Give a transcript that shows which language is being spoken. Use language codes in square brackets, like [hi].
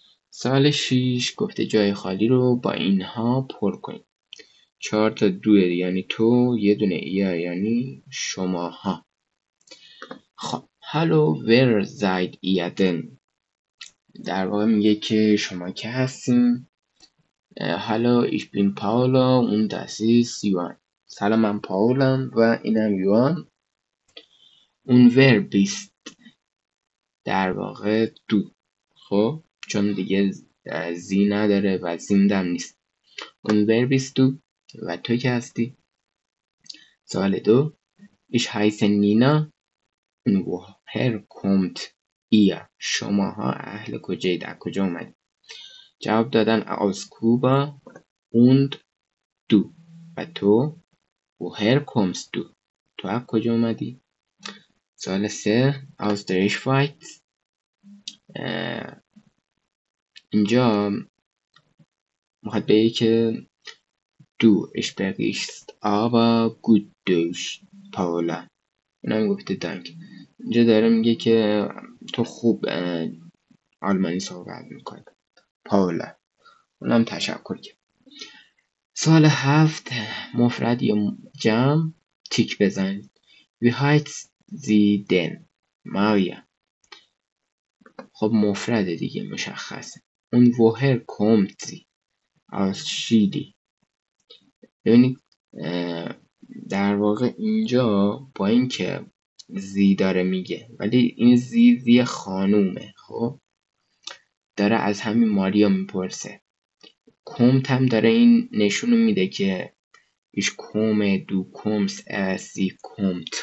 [fa] سال 6 گفته جای خالی رو با اینها پر کنید. 4 تا دو یعنی تو، یه دونه یا یعنی شماها. خب [de] hallo wer seid ihr denn؟ [fa] در واقع میگه که شما که هستین. [de] hallo ich bin Paula und das ist Johan. [fa] سلام من پاولم و اینم یوان. [de] und wer bist؟ [fa] در واقع دو. خب چون دیگه زی نداره و زیندم نیست. [de] und wer bist du؟ [fa] و تو که هستی. سوال 2 [de] ich heiße Nina und woher kommt ihr؟ [fa] شماها اهل کجایید، از کجا اومدید؟ جواب دادن [de] aus Kuba und du [fa] و تو [de] woher kommst du؟ [fa] تو از کجا اومدی؟ سوال 3 [de] aus der Schweiz. [fa] اینجا میخواد بگه که [de] du sprichst aber gut Deutsch Paula. [fa] اینم گفته دانک. اینجا داره میگه که تو خوب آلمانی صحبت میکنی پاولا. اونم تشکر کرد. سوال 7 مفرد یا جمع تیک بزنید. [de] Wie heißt sie denn؟ ماریا. [fa] خب مفرد دیگه مشخصه. [de] Und woher kommt sie؟ aus Chile. [fa] ببینید در واقع اینجا با این که زی داره میگه، ولی این زی خانومه. خب داره از همین ماریا میپرسه. کومت هم داره این نشونو میده که ایش کومه دو کومس اسی کومت.